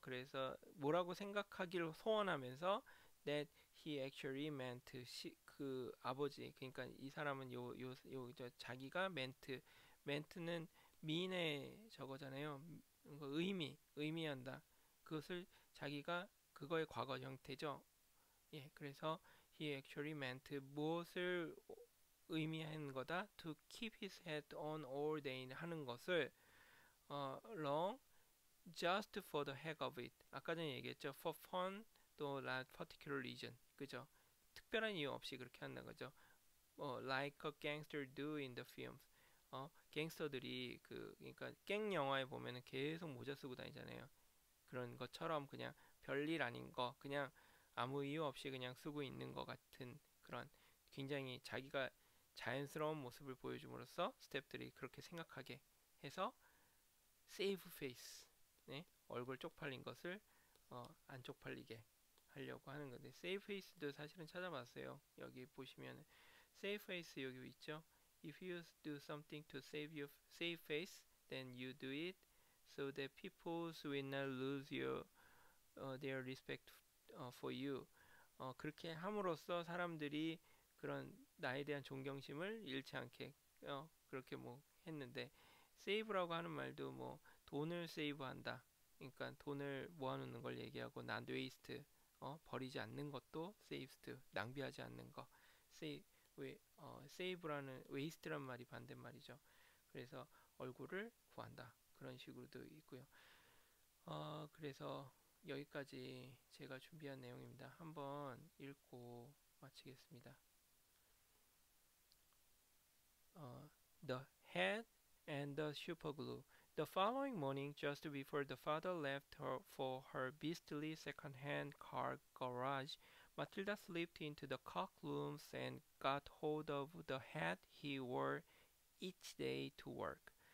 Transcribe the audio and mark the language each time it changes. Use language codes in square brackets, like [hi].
[ko] 그래서 뭐라고 생각하기를 소원하면서 [en] that he actually meant [ko] 그 아버지 그러니까 이 사람은 자기가 ment는 mean의 저거잖아요. 의미한다. 그것을 자기가 그거의 과거 형태죠. 예, 그래서 [en] he actually meant [ko] 무엇을 의미하는 거다. [en] to keep his head on all day [ko] 하는 것을 [en] long just for the heck of it. [ko] 아까 전에 얘기했죠. [en] for fun [ko] 또 [en] not particular reason. [ko] 그죠? 특별한 이유 없이 그렇게 한다는 거죠. [en] like a gangster do in the films. [ko] 갱스터들이 그러니까 갱 영화에 보면은 계속 모자 쓰고 다니잖아요. 그런 것처럼 그냥 별일 아닌 거 그냥 아무 이유 없이 그냥 쓰고 있는 것 같은 그런 굉장히 자기가 자연스러운 모습을 보여줌으로써 스태프들이 그렇게 생각하게 해서 save face, 네? 얼굴 쪽팔린 것을 안 쪽팔리게 하려고 하는 건데 save face도 사실은 찾아봤어요. 여기 보시면 save face 여기 있죠. [en] If you do something to save face, then you do it so that people will not lose their respect for you. [ko] 그렇게 함으로써 사람들이 그런 나에 대한 존경심을 잃지 않게 그렇게 뭐 했는데 세이브라고 하는 말도 뭐 돈을 세이브한다. 그러니까 돈을 모아놓는 걸 얘기하고 [en] not waste [ko] 버리지 않는 것도 세이브스 낭비하지 않는 거 세이 세이브라는 웨이스트란 말이 반대말이죠. 그래서 얼굴을 구한다 그런 식으로도 있고요. 그래서 여기까지 제가 준비한 내용입니다. 한번 읽고 마치겠습니다. [en] The head and the superglue. The following morning, just before the father left her for her beastly second-hand car garage, Matilda slipped into the cock rooms and got hold of the hat he wore each day to work.